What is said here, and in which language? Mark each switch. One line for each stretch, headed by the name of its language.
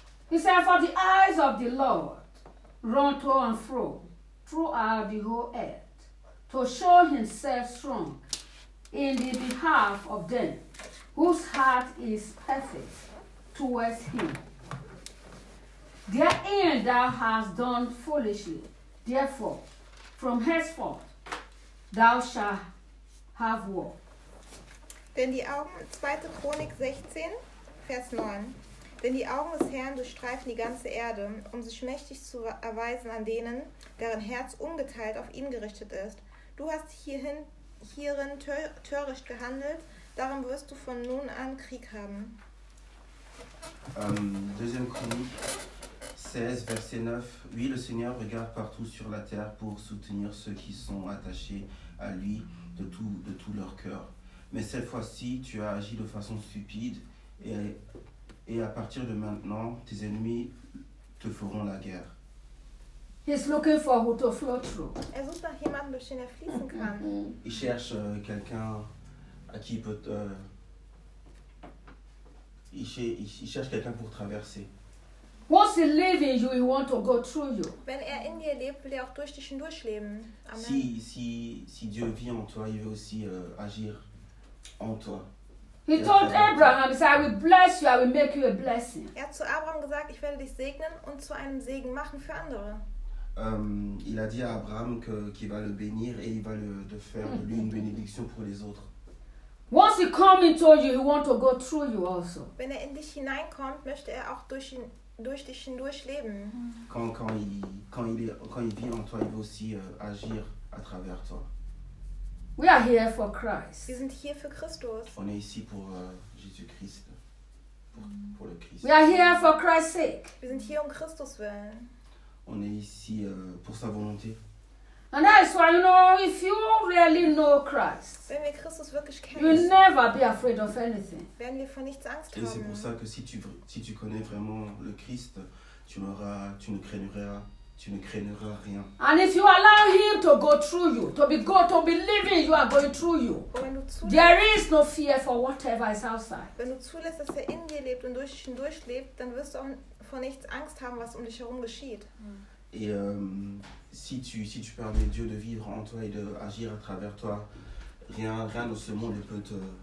English: He said, for the eyes of the Lord run to and fro throughout the whole earth to show himself strong in the behalf of them whose heart is perfect towards him. Their end thou hast done foolishly. Therefore, from henceforth thou shalt have war.
German: Denn die Augen, 2. Chronik 16, Vers 9. Denn die Augen des Herrn durchstreifen die ganze Erde, um sich mächtig zu erweisen an denen, deren Herz ungeteilt auf ihn gerichtet ist. Du hast hierin töricht gehandelt, darum wirst du von nun an Krieg haben.
French: 2. Chronik 16, Verset 9. Oui, le Seigneur regarde partout sur la terre pour soutenir ceux qui sont attachés à lui de tout leur cœur. Mais cette fois-ci, tu as agi de façon stupide et à partir de maintenant, tes ennemis te feront la guerre.
English: He's looking for who to flow through.
German: Er sucht nach jemandem, durch den fließen kann.
French: Il cherche quelqu'un à qui peut. Il cherche quelqu'un pour traverser.
English: Once he lives in you, he wants to go through you.
German: Wenn er in dir lebt, will er auch durch dich hindurch leben.
English: Amen.
French: Si Dieu vit en toi, il veut aussi agir en toi.
English: He told Abraham, he said, I will bless you, I will make you a blessing.
German: Er hat zu Abraham gesagt, ich werde dich segnen und zu einem Segen machen für andere.
French: Il a dit à Abraham qu'il va le bénir et il va de faire de lui une bénédiction pour les autres.
English: Once he comes into you, he wants to go through you also.
German: Wenn er in dich hineinkommt, möchte er auch durch ihn, durch dich hindurch leben.
French: Quand il vit en toi, il veut aussi agir à travers toi.
English: We are here for Christ.
German: Wir sind hier für Christus.
French: On est ici pour Jésus Christ. Pour le Christ.
English: We are here for Christ's sake.
German: Wir sind hier um Christus willen.
French: On est ici pour sa volonté.
English: And that's why, you know, if you really know Christ,
German: wenn wir Christus wirklich kennen,
English: you'll never be afraid of anything.
German: Werden wir vor nichts Angst haben.
French: Et c'est pour ça que si tu connais vraiment le Christ, tu ne craindras rien.
English: And if you allow him to go through you, to believe in you are going through you, there is no fear for whatever is outside.
German: Wenn du zulässt, dass er in dir lebt und durch dich hindurch lebt, dann wirst du auch vor nichts Angst haben, was um dich herum geschieht.
French: Et si tu permets Dieu de vivre en toi et de agir à travers toi, rien dans ce monde ne peut te